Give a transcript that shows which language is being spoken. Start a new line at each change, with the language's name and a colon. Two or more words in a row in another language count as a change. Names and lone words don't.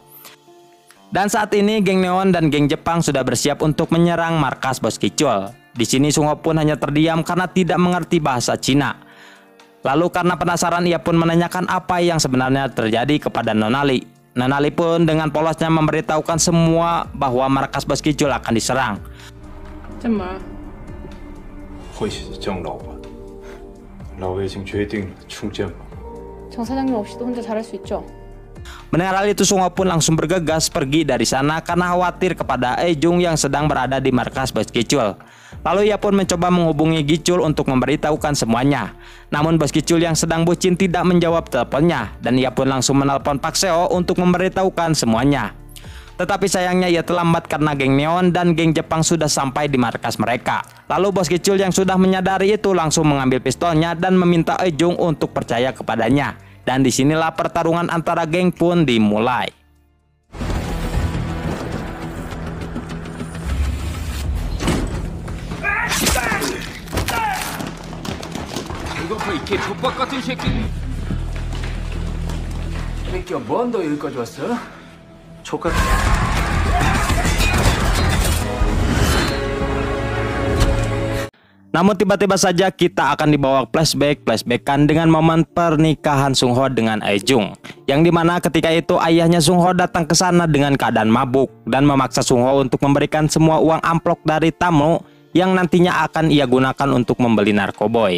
Indonesian: Dan saat ini geng Neon dan geng Jepang sudah bersiap untuk menyerang markas Bos Gicul. Di sini Sung Ho pun hanya terdiam karena tidak mengerti bahasa Cina. Lalu karena penasaran ia pun menanyakan apa yang sebenarnya terjadi kepada Nona Lee. Nona Lee pun dengan polosnya memberitahukan semua bahwa markas Bos Gicul akan diserang.
Chinese: 怎么？会是郑老板，老魏已经决定出剑了。
Korean: 정 사장님 없이도 혼자 잘할 수 있죠?
Indonesian: Mendengar hal itu, Sung Ho pun langsung bergegas pergi dari sana karena khawatir kepada Eujung yang sedang berada di markas Bos Gicul. Lalu ia pun mencoba menghubungi Gicul untuk memberitahukan semuanya. Namun Bos Gicul yang sedang bucin tidak menjawab teleponnya dan ia pun langsung menelpon Pak Seo untuk memberitahukan semuanya. Tetapi sayangnya ia terlambat karena geng Neon dan geng Jepang sudah sampai di markas mereka. Lalu bos Gicul yang sudah menyadari itu langsung mengambil pistolnya dan meminta Ejung untuk percaya kepadanya. Dan disinilah pertarungan antara geng pun dimulai.
Korean: 배고파 이 개 족밥 같은 새끼. 새끼야 뭐한다 여기까지 왔어? 족같.
Indonesian: Namun tiba-tiba saja kita akan dibawa flashback-flashbackan dengan momen pernikahan Sung Ho dengan Ejung. Yang dimana ketika itu ayahnya Sung Ho datang ke sana dengan keadaan mabuk dan memaksa Sung Ho untuk memberikan semua uang amplop dari tamu yang nantinya akan ia gunakan untuk membeli narkoboy.